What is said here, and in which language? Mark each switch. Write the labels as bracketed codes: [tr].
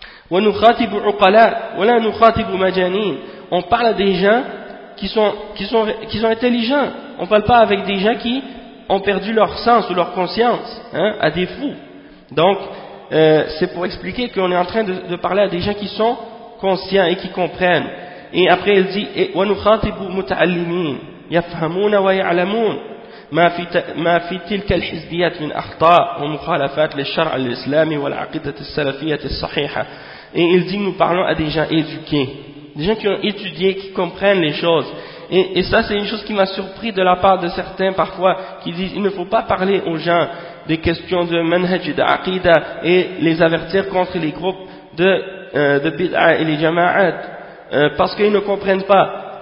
[ar] وَنُخَاطِبُ عُقَلَا وَلَا نُخَاطِبُ مَجَانِينَ. [fr] On parle à des gens qui sont intelligents. On ne parle pas avec des gens qui ont perdu leur sens ou leur conscience, hein, à des fous. Donc c'est pour expliquer qu'on est en train de parler à des gens qui sont conscients et qui comprennent. Et après il dit, [ar] وَنُخَاطِبُ مُتَعَلِّمِينَ يَفْهَمُونَ وَيَعْلَمُونَ مَا فِي تِلْكَ الْحِزْبِيَاتِ مِنْ أَخْطَاءٍ وَمُخَالَفَاتٍ لِلشَّرْعِ الْإِسْلَامِ وَالْعَقِيدَةِ السَّلَفِيَّةِ الصَّحِيحَةِ. [fr] Et il dit, nous parlons à des gens éduqués, des gens qui ont étudié, qui comprennent les choses. Et ça, c'est une chose qui m'a surpris de la part de certains parfois, qui disent, il ne faut pas parler aux gens des questions de manhaj, d'aqida, et les avertir contre les groupes de bid'ah et les jama'at, parce qu'ils ne comprennent pas.